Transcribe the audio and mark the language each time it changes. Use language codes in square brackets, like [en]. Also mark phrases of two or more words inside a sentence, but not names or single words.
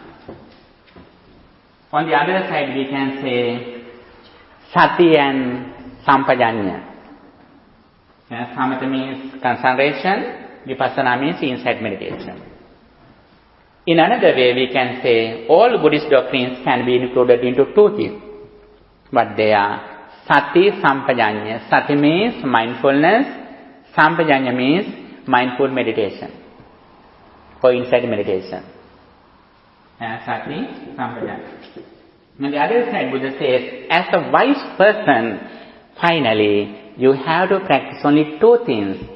[en] On the other side we can say sati and sampajanya. Samatha means concentration, vipassana means insight meditation. In another way we can say all Buddhist doctrines can be included into two things. But they are [pi] sati, sampajanya. [en] Sati means mindfulness, sampajanya means mindful meditation or insight meditation. [pi] Sati, sampajanya. [en] On the other side, Buddha says, as a wise person, finally, you have to practice only two things.